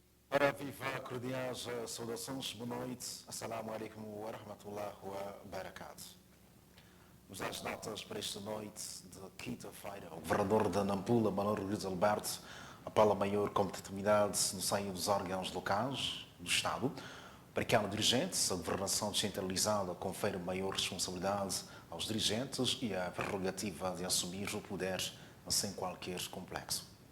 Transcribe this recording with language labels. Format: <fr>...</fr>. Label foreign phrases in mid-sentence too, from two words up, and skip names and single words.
<pt>Ora, viva, cordiais saudações, boa noite,</pt> <ar>السلام عليكم ورحمة الله وبركاته.</ar> <pt>Nos às datas para esta noite de quinta-feira, o governador de Nampula, Manuel Luís Alberto, apela a maior competitividade no seio dos órgãos locais do Estado. Para cada dirigente, a governação descentralizada confere maior responsabilidade aos dirigentes e a prerrogativa de assumir o poder sem qualquer complexo.</pt>